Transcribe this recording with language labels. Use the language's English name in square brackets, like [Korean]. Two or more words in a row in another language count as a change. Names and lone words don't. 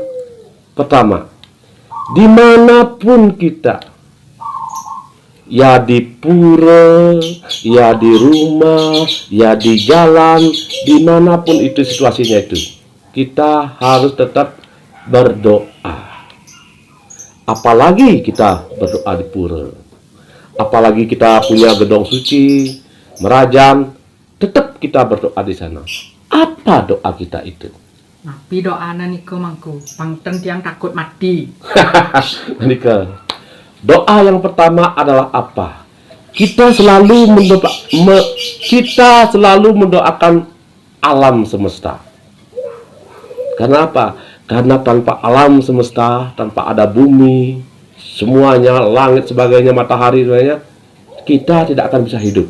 [Indonesian] Pertama, dimanapun kita, ya di pura, ya di rumah, ya di jalan, dimanapun itu situasinya itu, kita harus tetap berdoa. Apalagi kita berdoa di pura, apalagi kita punya gedong suci, merajam, tetap kita berdoa di sana. Apa doa kita itu? [Balinese] Napi doana niko mangku, pangten tiang takut mati. Nika, [Indonesian] doa yang pertama adalah apa? Kita selalu mendoakan alam semesta. Karena apa? Karena tanpa alam semesta, tanpa ada bumi, semuanya, langit sebagainya, matahari semuanya, kita tidak akan bisa hidup.